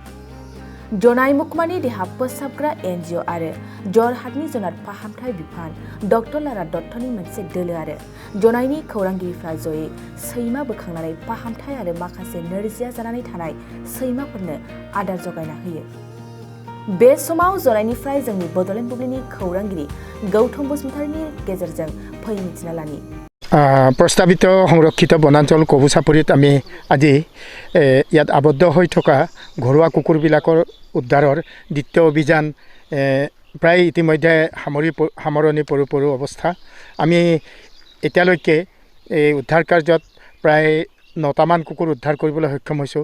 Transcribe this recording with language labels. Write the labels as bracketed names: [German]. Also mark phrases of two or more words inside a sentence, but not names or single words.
[Bodo] जनाय महकुमानि देहा फोसाबग्रा NGO आरो जरहाटनि जुनार फाहामथाय बिफान डक्टर लारा दत्तनि मोनसे दोलो आरो जनायनि खौरांगिरिफ्रा जयै सैमा बोखांनानै फाहामथाय आरो माखासे नोरजिया जानानै थानाय सैमाफोरनो आदार जगायना होयो। बे समाव जनायनिफ्राय जोंनि बड'लेण्ड बुब्लिनि खौरांगिरि गौतम बसुमतारीनि गेजेरजों मिथिना लानि। [Assamese] প্ৰস্তাৱিত সংৰক্ষিত बनाঞ্চল কবু চাপৰিত আমি আজি ইয়াত আবদ্ধ হৈ থকা ঘৰুৱা কুকুৰবিলাকৰ উদ্ধাৰৰ দ্বিতীয় অভিযান প্ৰায় ইতিমধ্যে সামৰণি পৰু পৰু অৱস্থা। আমি এতিয়ালৈকে এই উদ্ধাৰ কাৰ্যত প্ৰায় 9টামান কুকুৰ উদ্ধাৰ কৰিবলৈ সক্ষম হৈছোঁ।